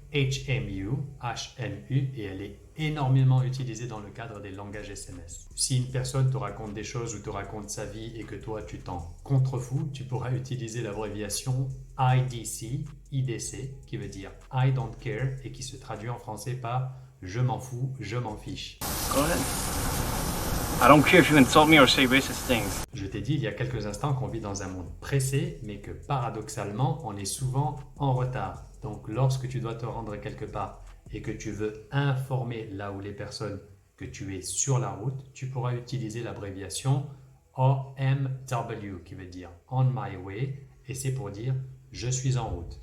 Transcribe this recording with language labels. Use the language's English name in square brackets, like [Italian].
[French] HMU, HMU, et elle est énormément utilisée dans le cadre des langages SMS. Si une personne te raconte des choses ou te raconte sa vie et que toi tu t'en contrefous, tu pourras utiliser l'abréviation IDC, IDC, qui veut dire [English] I don't care [French] et qui se traduit en français par je m'en fous, je m'en fiche. [English] Go ahead. I don't care if you insult me or say racist things. [French] Je t'ai dit il y a quelques instants qu'on vit dans un monde pressé, mais que paradoxalement, on est souvent en retard. Donc lorsque tu dois te rendre quelque part et que tu veux informer là où les personnes que tu es sur la route, tu pourras utiliser l'abréviation OMW qui veut dire [English] On My Way [French] et c'est pour dire je suis en route.